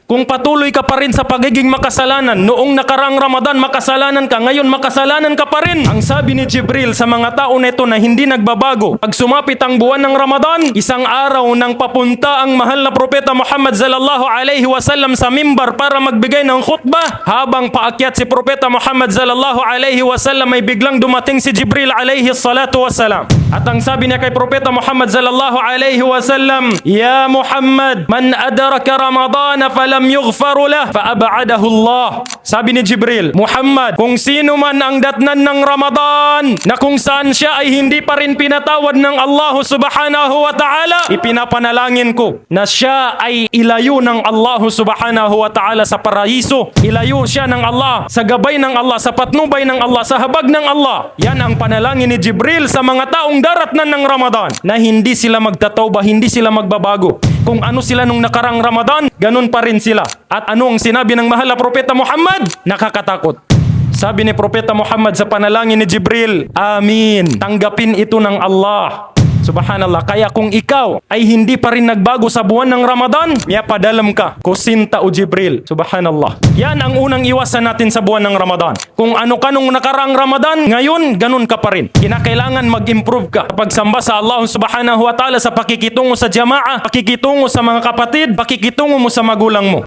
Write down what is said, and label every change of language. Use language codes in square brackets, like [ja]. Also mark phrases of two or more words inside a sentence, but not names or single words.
[tl] Kung patuloy ka pa rin sa pagiging makasalanan, noong nakaraang Ramadan makasalanan ka, ngayon makasalanan ka pa rin. Ang sabi ni Jibril sa mga tao nito na hindi nagbabago, pag sumapit ang buwan ng Ramadan, isang araw nang papunta ang mahal na propeta Muhammad [ar] صلى الله عليه وسلم [tl] sa mimbar para magbigay ng khutbah. Habang paakyat si propeta Muhammad [ar] صلى الله عليه وسلم [tl] ay biglang dumating si Jibril [ar] عليه الصلاة والسلام. [tl] At ang sabi niya kay propeta Muhammad [ar] صلى الله عليه وسلم, "يا محمد، من أدرك رمضان فلم يغفر له فأبعده الله." [tl] Sabi ni Jibril, Muhammad, kung sino man ang datnan ng Ramadan na kung saan siya ay hindi pa rin pinatawad ng [ar] الله سبحانه وتعالى, [tl] ipinapanalangin ko na siya ay ilayo ng [ar] الله سبحانه وتعالى [tl] sa paraiso. Ilayo siya ng Allah, sa gabay ng Allah, sa patnubay ng Allah, sa habag ng Allah. Yan ang panalangin ni Jibril sa mga taong daratnan ng Ramadan na hindi sila magtatawba, hindi sila magbabago. Kung ano sila nung nakarang Ramadan, ganun pa rin sila. At ano ang sinabi ng mahal na propeta Muhammad? Nakakatakot. Sabi ni propeta Muhammad sa panalangin ni Jibril, Amin. Tanggapin ito ng Allah. Subhanallah. Kaya kung ikaw ay hindi pa rin nagbago sa buwan ng Ramadan, padalam ka. Kusinta o Jibril. Subhanallah. Yan ang unang iwasan natin sa buwan ng Ramadan. Kung ano ka nung nakaraang Ramadan, ngayon, ganun ka pa rin. Kinakailangan mag-improve ka. Pagsamba sa [ar] الله سبحانه وتعالى [tl] sa pakikitungo sa jamaah, pakikitungo sa mga kapatid, pakikitungo mo sa magulang mo.